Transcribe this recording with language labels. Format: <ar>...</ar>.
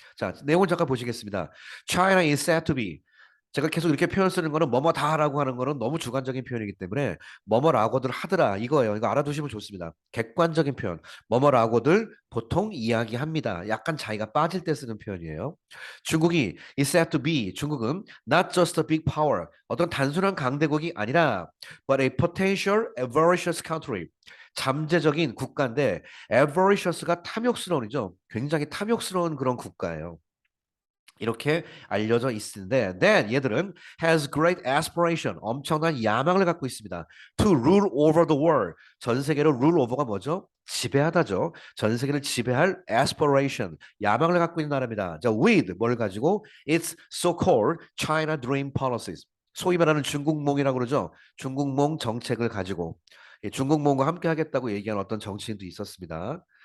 <ko>자, 내용을 잠깐 보시겠습니다.</ko> <en>China is said to be</en> <ko>제가 계속 이렇게 표현 쓰는 거는 뭐뭐다라고 하는 거는 너무 주관적인 표현이기 때문에 뭐뭐라고들 하더라 이거예요. 이거 알아두시면 좋습니다. 객관적인 표현. 뭐뭐라고들 보통 이야기합니다. 약간 자기가 빠질 때 쓰는 표현이에요. 중국이</ko> <en>is said to be</en> <ko>중국은</ko> <en>not just a big power</en> <ko>어떤 단순한 강대국이 아니라</ko> <en>but a potential avaricious country</en> <ko>잠재적인 국가인데 avaricious가 탐욕스러운이죠. 굉장히 탐욕스러운 그런 국가예요. 이렇게 알려져 있는데 then 얘들은</ko> <en>has great aspiration</en> <ko>엄청난 야망을 갖고 있습니다.</ko> <en>to rule over the world</en> <ko>전 세계를</ko> <en>rule over가 뭐죠?</en> <ko>지배하다죠. 전 세계를 지배할 aspiration 야망을 갖고 있는 나라입니다. 자, with 뭘 가지고</ko> <en>its so-called China Dream policies</en> <ko>소위 말하는 중국몽이라고 그러죠. 중국몽 정책을 가지고 예, 중국몽과 함께 하겠다고 얘기한 어떤 정치인도 있었습니다.</ko>